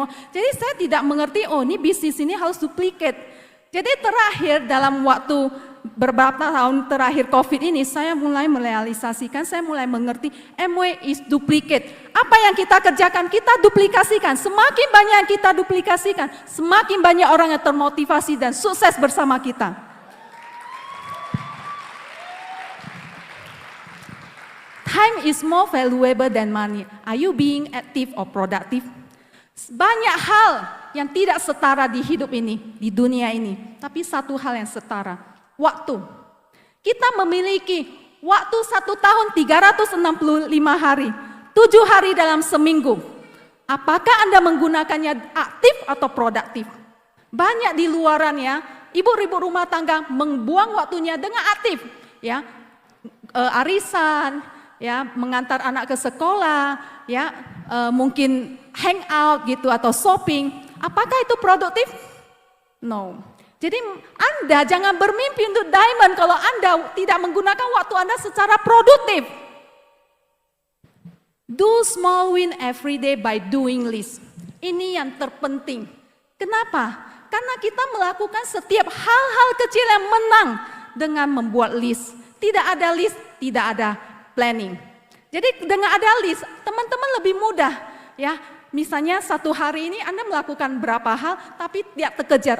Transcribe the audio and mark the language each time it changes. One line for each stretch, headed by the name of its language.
Indonesian: Jadi saya tidak mengerti, oh ini bisnis ini harus duplicate. Jadi terakhir dalam waktu beberapa tahun terakhir COVID ini, saya mulai merealisasikan, saya mulai mengerti
English: MW is duplicate.
Indonesian: Apa yang kita kerjakan, kita duplikasikan. Semakin banyak yang kita duplikasikan, semakin banyak orang yang termotivasi dan sukses bersama kita.
English: Time is more valuable than money. Are you being active or productive?
Indonesian: Banyak hal yang tidak setara di hidup ini, di dunia ini. Tapi satu hal yang setara, waktu. Kita memiliki waktu 1 tahun 365 hari, 7 hari dalam seminggu. Apakah Anda menggunakannya aktif atau produktif? Banyak di luarannya, ibu-ibu rumah tangga membuang waktunya dengan aktif. Ya, arisan, ya, mengantar anak ke sekolah, ya, mungkin hangout gitu atau shopping. Apakah itu produktif? No. Jadi Anda jangan bermimpi untuk diamond kalau Anda tidak menggunakan waktu Anda secara produktif.
English: Do small win every day by doing list.
Indonesian: Ini yang terpenting. Kenapa? Karena kita melakukan setiap hal-hal kecil yang menang dengan membuat list. Tidak ada list, tidak ada planning. Jadi dengan ada list, teman-teman lebih mudah, ya. Misalnya satu hari ini Anda melakukan berapa hal, tapi tidak terkejar.